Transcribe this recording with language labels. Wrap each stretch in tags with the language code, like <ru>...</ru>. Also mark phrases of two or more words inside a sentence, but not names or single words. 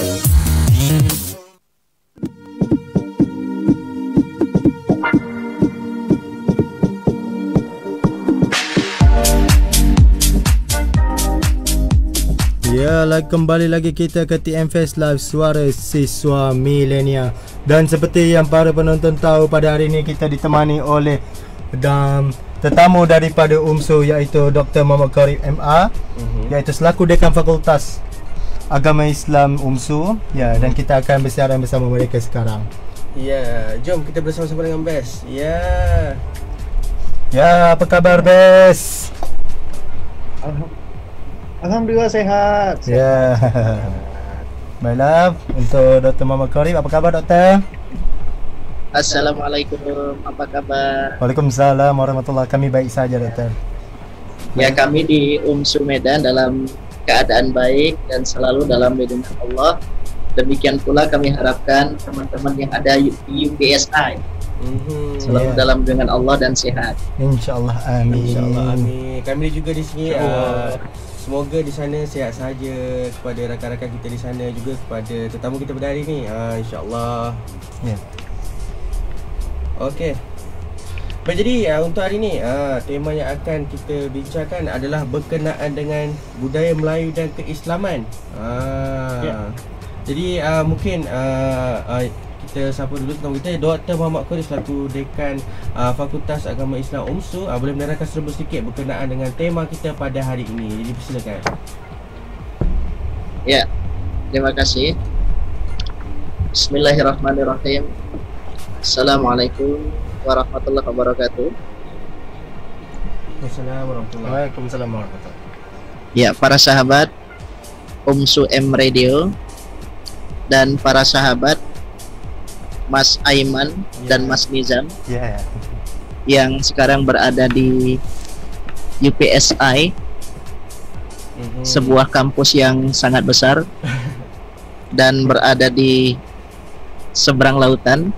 <ms>Ya, kembali lagi kita ke TM Face Live, suara siswa milenial. Dan seperti yang para penonton tahu, pada hari ini kita ditemani oleh tetamu daripada UMSU, iaitu Dr. Muhammad Qorib MA, iaitu selaku Dekan Fakultas Agama Islam UMSU. Ya, dan kita akan bersiaran bersama mereka sekarang. Ya, jom kita bersama-sama dengan Bes. Ya. Ya, apa kabar Bes?</ms> <id>Alhamdulillah sehat.</id> <ms>Ya. Baiklah, untuk Dr. Muhammad Qorib, apa khabar Doktor?</ms> <id>Assalamualaikum, apa kabar?</id> <ar>وعليكم السلام ورحمة الله.</ar> <id>Kami baik saja Doktor. Ya, kami di UMSU Medan dalam keadaan baik dan selalu dalam lindungan Allah. Demikian pula kami harapkan teman-teman yang ada di UPSI selalu dalam lindungan Allah dan sehat. InsyaAllah, amin.</id> <ms>InsyaAllah, amin. Kami juga di sini semoga di sana sihat saja, kepada rakan-rakan kita di sana, juga kepada tetamu kita pada hari ni. InsyaAllah. Ya. Okey. Baik, jadi untuk hari ni tema yang akan kita bincangkan adalah berkenaan dengan budaya Melayu dan keislaman. Ya. Jadi mungkin kita sapa dulu tetamu kita, Dr. Muhammad Qorib selaku Dekan Fakultas Agama Islam UMSU, boleh menerangkan serba sedikit berkenaan dengan tema kita pada hari ini. Jadi silakan.</ms> <id>Ya, terima kasih.</id> <ar>بسم الله الرحمن الرحيم السلام عليكم ورحمة الله وبركاته.</ar> <id>Waalaikumsalam. Ya, para sahabat UMSU M Radio dan para sahabat Mas Aiman dan Mas Nizam yang sekarang berada di UPSI, sebuah kampus yang sangat besar dan berada di seberang lautan.</id>